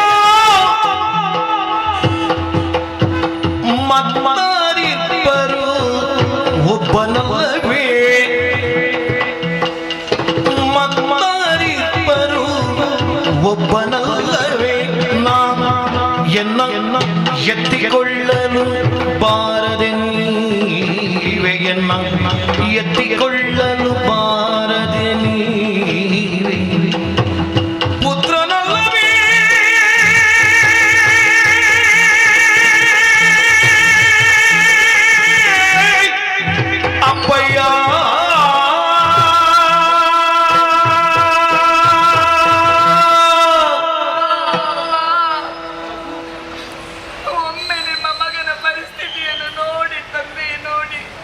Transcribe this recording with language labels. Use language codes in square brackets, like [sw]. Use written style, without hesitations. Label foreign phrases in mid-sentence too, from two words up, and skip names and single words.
[kn] ಮತ್ತಾರಿಬ್ಬರು ಒಬ್ಬನಲ್ಲವೇ ಮತ್ತಾರಿಬ್ಬರು ಒಬ್ಬನಲ್ಲವೇ ನಾನ ಎನ್ನ ಎತ್ತಿಕೊಳ್ಳಲು ಬಾರದೆ ನೀವೆ ಎನ್ನ ಎತ್ತಿಕೊಳ್ಳಲು ಬಾರದೆ ನೀವೆ ಪುತ್ರನಲ್ಲವೇ ಅಪ್ಪಯ್ಯ ಒಮ್ಮೆ ನಿಮ್ಮ ಮಗನ ಪರಿಸ್ಥಿತಿಯನ್ನು ನೋಡಿ ತಂದೆ, ನೋಡಿ